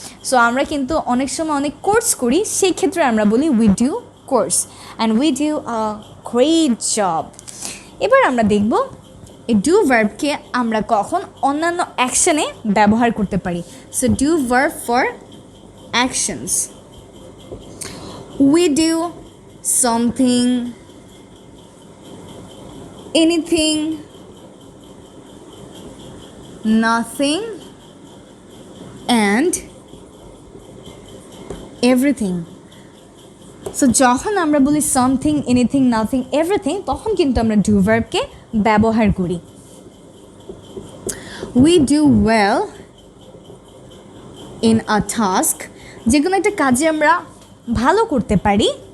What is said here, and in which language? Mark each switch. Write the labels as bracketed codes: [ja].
[bn] So আমরা কিন্তু অনেক সময় অনেক কোর্স করি, সেই ক্ষেত্রে আমরা বলি [en] We do course, and we do a great job. [bn] এবার আমরা দেখব এই ডু ভার্বকে আমরা কখন অন্যান্য অ্যাকশনে ব্যবহার করতে পারি। [en] So do verb for actions. We do something, anything, nothing, and everything. [bn] So যখন আমরা বলি সামথিং, এনিথিং, নাথিং, এভরিথিং, তখন কিন্তু আমরা ডু ভার্বকে ব্যবহার করি। [en] we do well in a task, [bn] যে কোনো একটা কাজে আমরা ভালো করতে পারি।